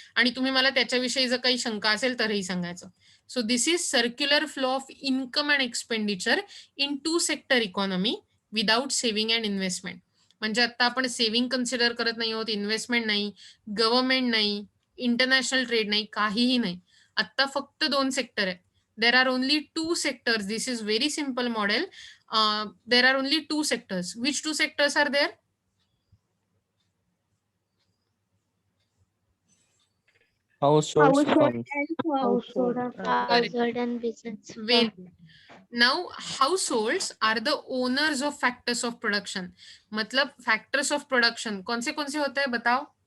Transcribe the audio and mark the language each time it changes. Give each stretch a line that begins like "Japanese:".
Marathi: आणि तुम्ही मला त्याच्याविषयी जर काही शंका असेल तरही सांगायचं.
English: So this is circular flow of income and expenditure in 2 sector economy without saving and investment.
Marathi: म्हणजे आता आपण सेव्हिंग कन्सिडर करत नाही आहोत, इन्व्हेस्टमेंट नाही, गव्हर्नमेंट नाही, इंटरनॅशनल ट्रेड नाही, काहीही नाही. आता फक्त 2 सेक्टर आहे.
English: There are only 2 sectors. This is very simple model. There are only 2 sectors. Which 2 sectors are there? Households, Household firms. and firms. Household and business. Very good. Now, households are the owners of factors of production.
Hindi: मतलब factors of production कौन से होते हैं बताओ?